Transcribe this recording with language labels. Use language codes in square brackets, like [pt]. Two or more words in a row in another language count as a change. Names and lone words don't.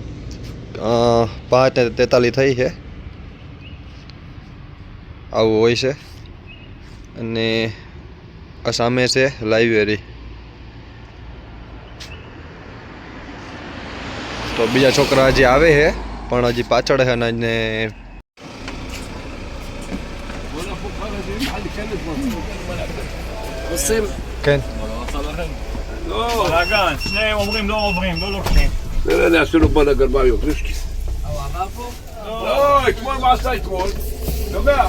[gu] 5:43 થઈ છે. આવું હોય છે. અને આ સામે છે લાઇબ્રેરી. તો બીજા છોકરા હજી આવે છે પણ હજી પાછળ છે ને. [he] כן. לא. בלאגן, שניהם אומרים לא עוברים, לא לוקחים. אני עשינו בלאגן בעיות, רישקי. הוא עבר פה? לא, אתמול מה עשה אתמול? שומע?